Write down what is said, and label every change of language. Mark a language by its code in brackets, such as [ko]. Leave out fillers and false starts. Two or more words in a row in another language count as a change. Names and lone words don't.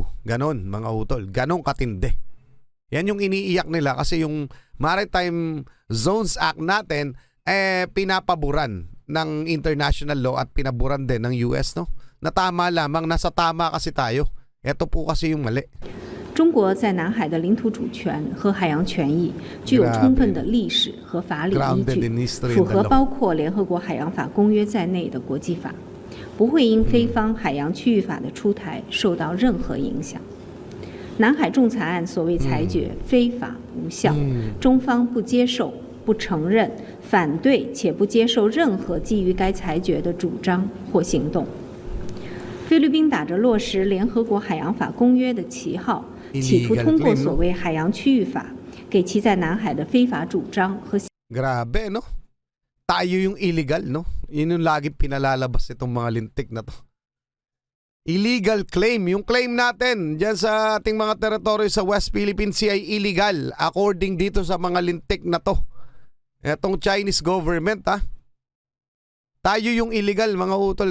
[tl] Ganon, mga utol. Ganon katindi. Yan yung iniiyak nila kasi yung Maritime Zones Act natin, pinapaboran ng [en] international law [tl] at pinaboran din ng US, no? Na tama lamang, nasa tama kasi tayo. Ito po kasi yung mali. [zh] 中国在南海的领土主权和海洋权益具有充分的历史和法理依据，符合包括联合国海洋法公约在内的国际法，不会因非方海洋区域法的出台受到任何影响。南海仲裁案所谓裁决非法无效，中方不接受、不承认、反对且不接受任何基于该裁决的主张或行动。菲律宾打着落实联合国海洋法公约的旗号，企图通过所谓海洋区域法，给其在南海的非法主张和。 [tl] Grabe, no? Tayo yung illegal, no? Yun yung lagi pinalalabas itong mga lintik na to. [en] Illegal claim. [tl] Yung claim natin dyan sa ating mga teritoryo sa West Philippine Sea ay [en] illegal according [tl] dito sa mga lintik na to. Etong [en] Chinese government, [tl] ha? Tayo yung illegal, mga utol.